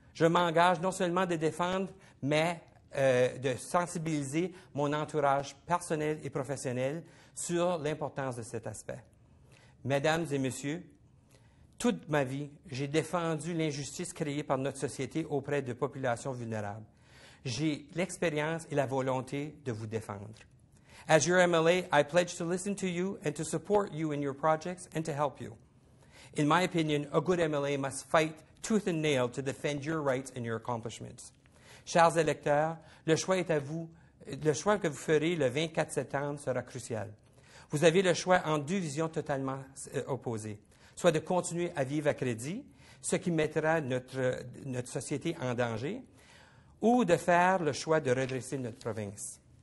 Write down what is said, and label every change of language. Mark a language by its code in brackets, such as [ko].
[fr] Je m'engage non seulement de défendre, mais de sensibiliser mon entourage personnel et professionnel sur l'importance de cet aspect. Mesdames et messieurs, toute ma vie, j'ai défendu l'injustice créée par notre société auprès de populations vulnérables. J'ai l'expérience et la volonté de vous défendre. [en] As your MLA, I pledge to listen to you and to support you in your projects and to help you. In my opinion, a good MLA must fight tooth and nail to defend your rights and your accomplishments. [fr] Chers électeurs, le choix est à vous. Le choix que vous ferez le 24 septembre sera crucial. Vous avez le choix entre 2 visions totalement opposées. Soit de continuer à vivre à crédit, ce qui mettra notre société en danger, ou de faire le choix de redresser notre province.